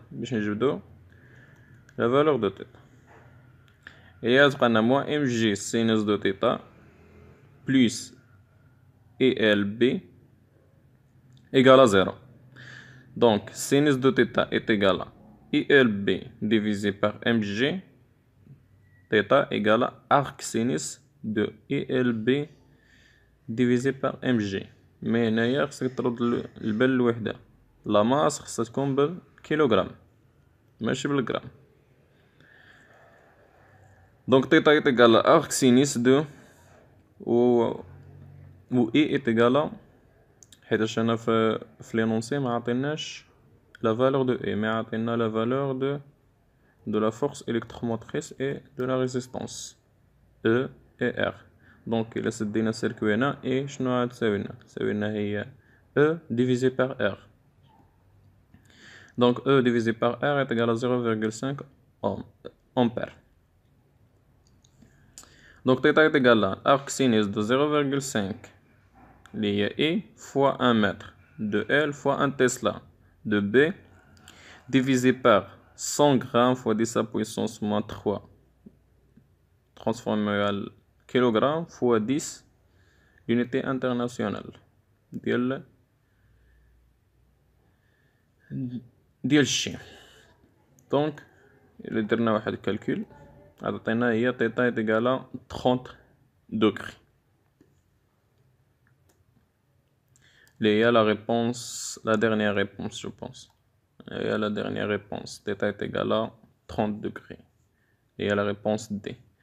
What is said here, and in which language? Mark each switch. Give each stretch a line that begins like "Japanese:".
Arabic: باش نجبدو
French: la valeur de θ. Et on a moins mg sinus de θ plus ELB égale à 0. Donc sinus de θ est égal à ELB divisé par mg θ égale à arc sinus de ELB divisé par MG.
Arabic: Mais هنايا خصك ترد البال الوحدة. لا ماس خصها تكون بالكيلوغرام ماشي بالغرام. دونك تيتا
French: est égal à arc sinus de و E est égal à
Arabic: حيتاش هنا في لينونسي ما عطيناش
French: la valeur de E mais
Arabic: عطينا
French: la valeur de la force électromotrice et de la résistance E et R.
Arabic: دونك إلا سدينا السيركوي هنا E شنو غتساوي لنا؟ تساوي لنا هي
French: E divisé par R. Donc E divisé par R est égal à 0,5 ampères. Donc θ est égal à arc sinus de 0,5 lié E fois 1 mètre de L fois 1 Tesla de B divisé par 100 grammes fois 10 à puissance moins 3 transformé à kilogramme fois 10 l'unité internationale
Arabic: ديال الشي. دونك إلا درنا واحد الكالكول عطينا هي
French: θ est égal à 30 degrés. Il y a la réponse, la dernière réponse, je pense. Il y a la dernière réponse. θ est égal à 30 degrés. Il y a la réponse D.